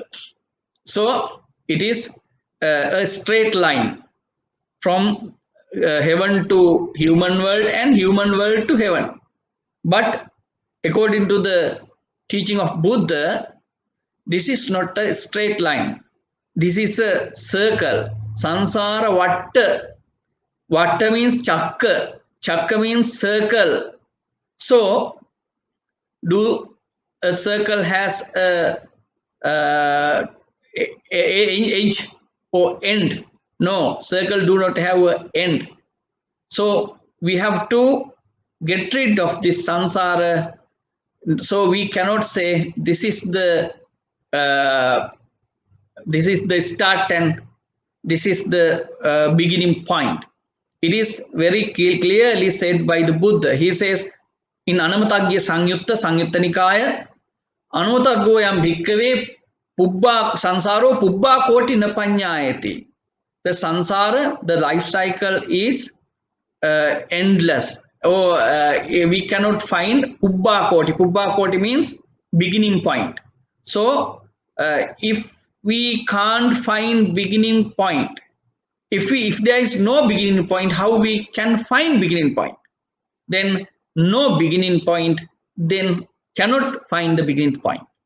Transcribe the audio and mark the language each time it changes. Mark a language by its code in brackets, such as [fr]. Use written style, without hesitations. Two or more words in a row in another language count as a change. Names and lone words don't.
[en] So it is a straight line from heaven to human world and human world to heaven. But according to the teaching of Buddha, this is not a straight line. This is a circle. [pi] Sansara Vatta. [en] Vatta means chakra. Chakra means circle. So, do a circle has a edge or end? No, circle do not have an end. So we have to get rid of this samsara. So we cannot say this is the start and this is the beginning point. It is very clearly said by the Buddha. He says in Anamatagya Sangyutta Nikaya, [pi] Anutaggo yam bhikkhave pubba sansaro pubba koti napanyayati. [en] The sansara, the life cycle is endless. We cannot find [pi] pubba koti. Pubba koti [en] means beginning point. So if we can't find beginning point, if there is no beginning point, how we can find beginning point? Then no beginning point, then cannot find the beginning point.